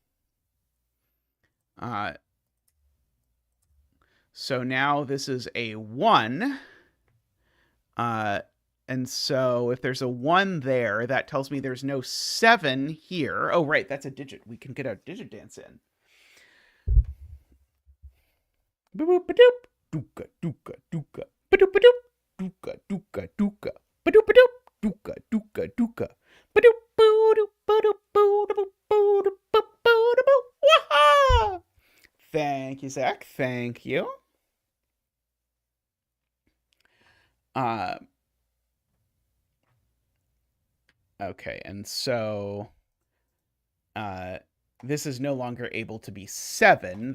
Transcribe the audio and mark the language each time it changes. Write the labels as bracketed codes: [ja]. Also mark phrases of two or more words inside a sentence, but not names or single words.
[en] So now this is a 1. And so if there's a 1 there, that tells me there's no 7 here. Oh, right, that's a digit. We can get our digit dance in. Ba-doop-ba-doop. Dooka, dooka, dooka. Ba-doop-ba-doop. Dooka, dooka, dooka. Ba-doop-ba-doop. Dooka, dooka, dooka. Ba-doop, ba-doop, ba-doop, ba-doop, ba-doop, ba-doop. Wah-ha! Thank you, Zach. Thank you. Okay, and so this is no longer able to be 7.